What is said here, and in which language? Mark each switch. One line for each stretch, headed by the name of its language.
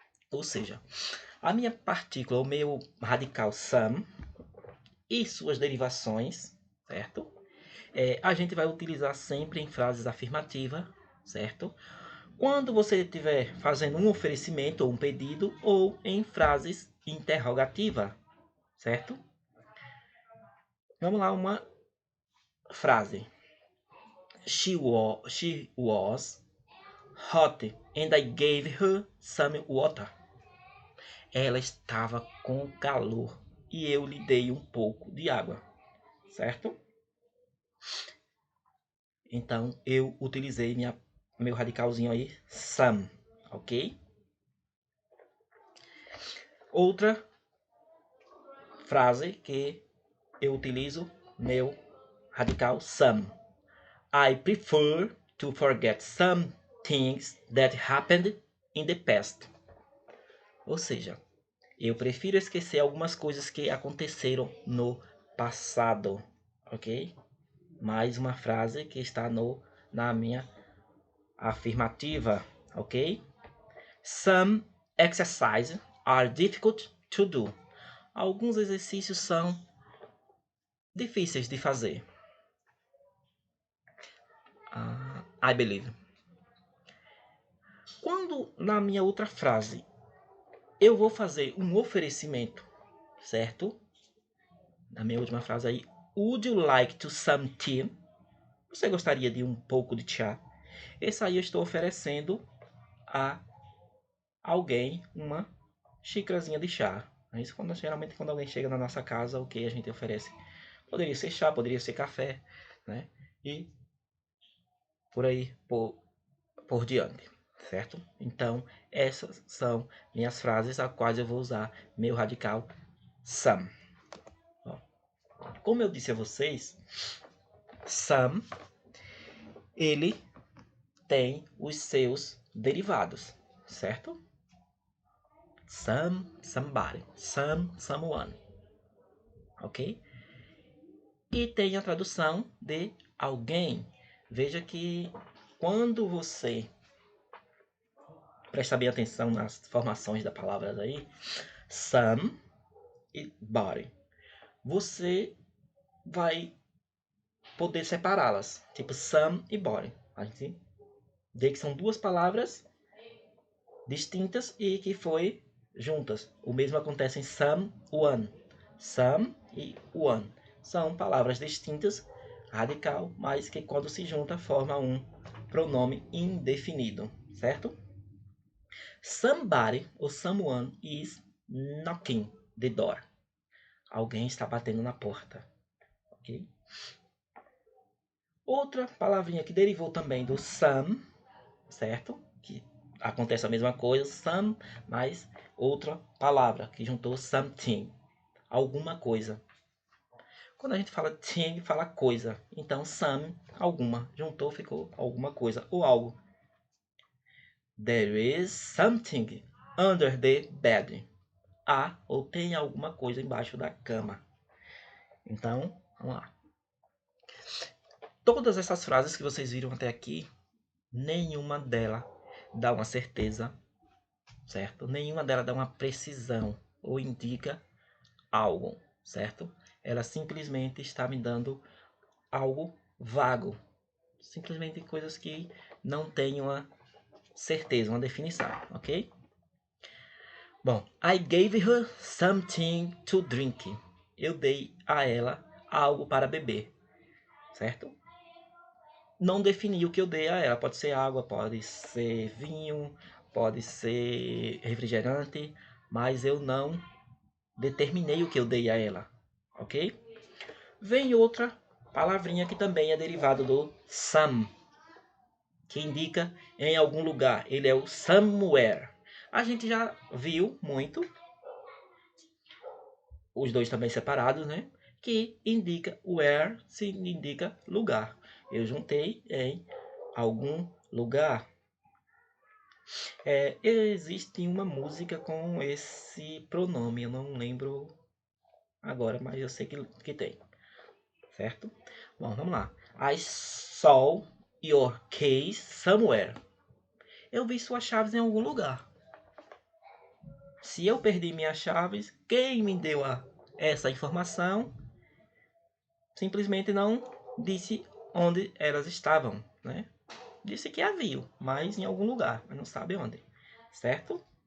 Portuguese: Ou seja, a minha partícula, o meu radical some e suas derivações, certo? A gente vai utilizar sempre em frases afirmativas, certo? Quando você estiver fazendo um oferecimento ou um pedido ou em frases interrogativas, certo? Vamos lá, uma frase.
English: She was hot and I gave her some water.
Portuguese: Ela estava com calor e eu lhe dei um pouco de água. certo? Então, eu utilizei meu radicalzinho aí, some, ok? Outra frase que eu utilizo meu radical some.
English: I prefer to forget some things that happened in the past.
Portuguese: Ou seja, eu prefiro esquecer algumas coisas que aconteceram no passado, ok? Mais uma frase que está na minha afirmativa, ok?
English: Some exercises are difficult to do.
Portuguese: Alguns exercícios são difíceis de fazer.
English: I believe.
Portuguese: Quando na minha outra frase eu vou fazer um oferecimento, certo? Na minha última frase aí,
English: would you like to some tea?
Portuguese: Você gostaria de um pouco de chá? Esse aí eu estou oferecendo a alguém uma xícarazinha de chá. Isso geralmente quando alguém chega na nossa casa, o que a gente oferece? Poderia ser chá, poderia ser café, né? E por aí por diante, certo? Então, essas são minhas frases a quais eu vou usar meu radical some. Como eu disse a vocês, some ele tem os seus derivados, certo? Some, somebody, some, someone, ok? E tem a tradução de alguém. Veja que quando você presta bem atenção nas formações das palavras aí, some e body, você vai poder separá-las, tipo some e body. A gente vê que são duas palavras distintas e que foi juntas. O mesmo acontece em some, one. Some e one são palavras distintas, radical, mas que quando se junta forma um pronome indefinido, certo?
English: Somebody ou someone is knocking the door.
Portuguese: Alguém está batendo na porta, ok? Outra palavrinha que derivou também do some, certo? Que acontece a mesma coisa, some, mas outra palavra que juntou something, alguma coisa. Quando a gente fala thing, fala coisa. Então some, alguma, juntou, ficou alguma coisa ou algo.
English: There is something under the bed.
Portuguese: Há ou tem alguma coisa embaixo da cama. Então, vamos lá. Todas essas frases que vocês viram até aqui, nenhuma delas dá uma certeza, certo? Nenhuma delas dá uma precisão ou indica algo, certo? Ela simplesmente está me dando algo vago. Simplesmente coisas que não têm uma certeza, uma definição, ok?
English: Bom, I gave her something to drink.
Portuguese: Eu dei a ela algo para beber, certo? Não defini o que eu dei a ela. Pode ser água, pode ser vinho, pode ser refrigerante, mas eu não determinei o que eu dei a ela, ok? Vem outra palavrinha que também é derivado do some, que indica em algum lugar. Ele é o somewhere. A gente já viu muito, os dois também separados, né? Que indica where, se indica lugar. Eu juntei em algum lugar. Existe uma música com esse pronome, eu não lembro agora, mas eu sei que tem, certo? Bom, vamos lá.
English: I saw your keys somewhere.
Portuguese: Eu vi suas chaves em algum lugar. Se eu perdi minhas chaves, quem me deu essa informação simplesmente não disse onde elas estavam, né? Disse que havia, mas em algum lugar, mas não sabe onde, certo?